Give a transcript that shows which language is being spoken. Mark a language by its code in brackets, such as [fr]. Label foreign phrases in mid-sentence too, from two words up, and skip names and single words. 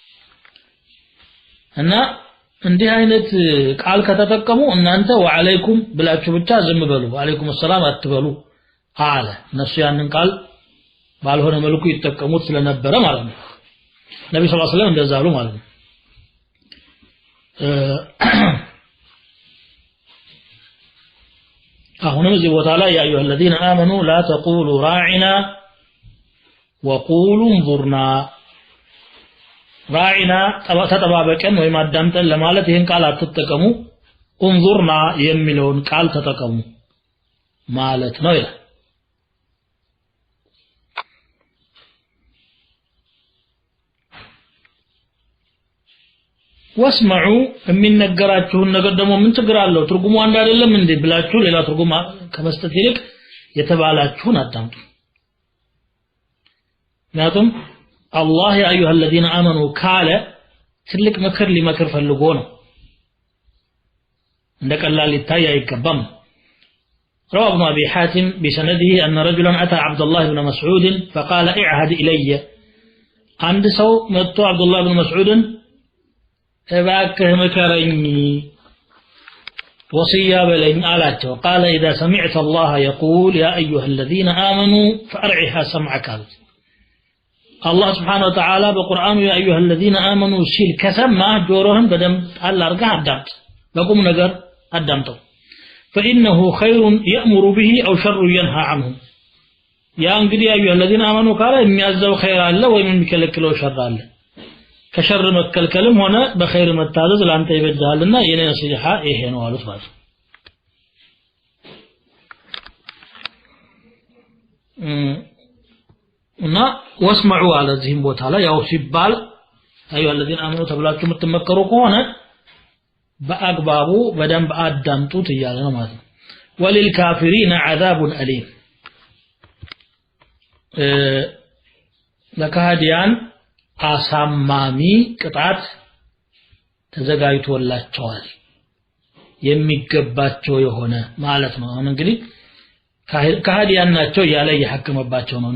[am] እና እንዲህ አይነት ቃል ከተጠቀሙ እናንተ ወአለይኩም ብላችሁ ብቻ ዝም በሉ [ar] وعليكم سلام [am] አትበሉ አለ ነሱ ያንን ቃል ባልሆነ መልኩ ይተከሙት ስለነበረ ማለት ነው ነብዩ [ar] صلى الله عليه وسلم [am] እንደዛ አሉ ማለት ነው አሁንም እዚህ ቦታ ላይ [ar] يا أيها الذين آمنوا لا تقولوا راعنا وقولوا انظرنا راعنا [am] ተጠባበቀን ወይ ማዳምጠን ለማለት ይሄን ቃል አትጠቀሙ انظرنا የሚለውን ቃል ተጠቀሙ ማለት ነው ይላል [ar] واسمعوا من [am] ነገራችሁን ነገር ደግሞ ምን ችግር አለው ትርጉሙ አንድ አይደለም እንዴ ብላችሁ ሌላ ትርጉም ከመስጠት ይልቅ የተባላችሁን አዳምጡ ምክንያቱም አላህ [ar] يا أيها الذين آمنوا [am] ካለ ትልቅ ምክር ሊመክር ፈልጎ ነው እንደቀላል ይታይ አይገባም [ar] روى ابن أبي حاتم بسنده أن رجلا أتى عبد الله بن مسعود فقال اعهد إلي عند سو متو عبد الله بن مسعود [am] እባክህ መከረኝ ወሲያ በለኝ አላቸው [ar] قال اذا سمعت الله يقول يا ايها الذين امنوا فارعها سمعك الله سبحانه وتعالى بقرآن يا ايها الذين امنوا [am] ሲል ከሰማ ጆሮህን በደም አላርጋ አዳምጥ በቁም ነገር አዳምጠው [ar] فإنه خير يأمر به أو شر ينهى عنه يا [am] እንግዲህ [ar] يا أيها الذين آمنوا [am] ካለ የሚያዘው ኸይር አለ ወይም የሚከለክለው ሸር አለ ከሸር መከልከልም ሆነ በኸይር መታዘዝ ላንተ ይበጃልና የኔ ነሲሃ ይሄ ነው አሉት ማለት እና ወስማዑ አለ እዚህም ቦታ ላይ ያው ሲባል [ar] أيها الذين آمنوا [am] ተብላችሁ የምትመከሩ ከሆነ በአግባቡ በደንብ አዳምጡት እያለ ነው ማለት ነው [ar] وللكافرين عذاب أليم [am] ለካህዲያን አሳማሚ ቅጣት ተዘጋጅቶላቸዋል የሚገባቸው የሆነ ማለት ነው አሁን እንግዲህ ካህዲያን ናቸው ያለ የሐከመባቸው ነው